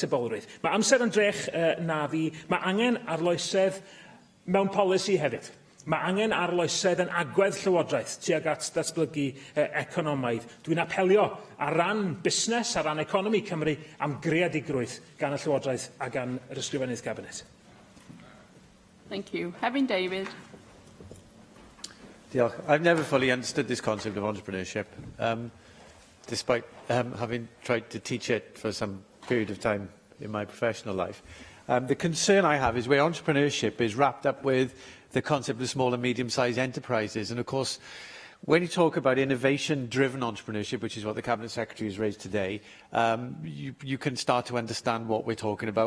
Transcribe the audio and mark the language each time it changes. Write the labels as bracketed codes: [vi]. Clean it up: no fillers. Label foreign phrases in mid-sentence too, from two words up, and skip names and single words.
[cy] Mae amser yn drech na fi. Mae angen arloesedd Mewn polisi hefyd, mae angen arloesedd yn agwedd llywodraeth tuag at datblygu economaidd. Dwi'n apelio ar ran busnes, ar ran economi Cymru am greadigrwydd gan y llywodraeth a gan yr ysgrifennydd Cabinet. [en] Thank you. [cy] Hefin David. Diolch. [en] I've never fully understood this concept of entrepreneurship, despite having tried to teach it for some period of time in my professional life. The concern I have is where entrepreneurship is wrapped up with the concept of small and medium-sized enterprises. And of course, when you talk about innovation-driven entrepreneurship, which is what the Cabinet Secretary has raised today, you can start to understand what we're talking about.